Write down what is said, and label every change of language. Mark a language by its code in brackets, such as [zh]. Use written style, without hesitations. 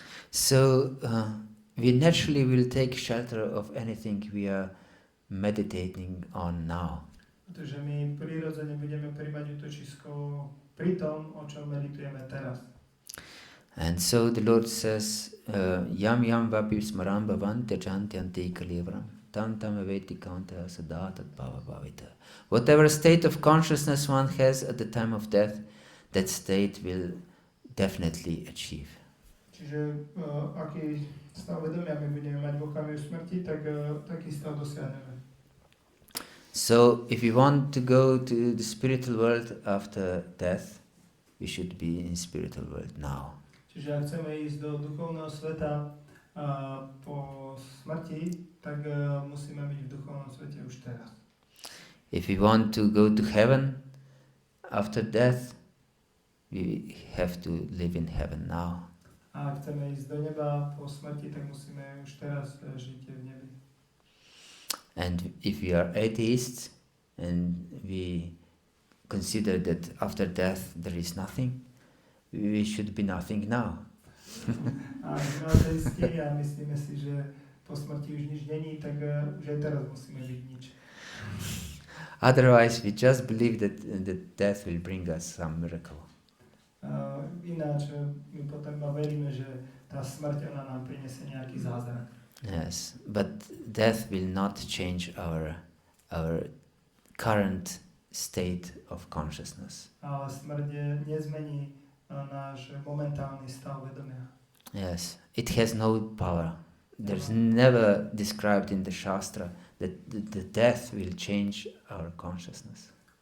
[en] So we naturally will take shelter of anything we are meditating on now. [sk] Pretože my prirodzene budeme príjmať útočisko pri tom, o čom meditujeme teraz. [en] And so the Lord says, [sa] yam yam vapi smaram bhavante chantyante kalivram tam tam aveti kanta sadatat bhava bhavita. [en] Whatever state of consciousness one has at the time of death, that state will definitely achieve. [sk] Čiže aký stav vedomia my budeme mať v okamihu smrti, tak taký stav dosiahneme. [en] So if we want to go to the spiritual world after death, we should be in spiritual world now. [sk] Čiže ak chceme ísť do duchovného sveta po smrti, tak musíme byť v duchovnom svete už teraz. [en] If we want to go to heaven after death, we have to live in heaven now. [sk] A ak chceme ísť do neba po smrti, tak musíme už teraz žiť v nebi. [en] And if we are atheists and we consider that after death there is nothing, we should be nothing now. [sk] A ak sme ateisti a myslíme si, že po smrti už nič není, tak už aj teraz musíme byť nič. [en] Otherwise we just believe that death will bring us some miracle. [sk] Ináč my potom veríme, že tá smrť ona nám prinesie nejaký zázrak. [en] Yes, but death will not change our current state of consciousness. [sk] Ale smrť nezmení náš momentálny stav vedomia. [en] Yes, it has no power. There's never described in the Shastra that the death will change our consciousness.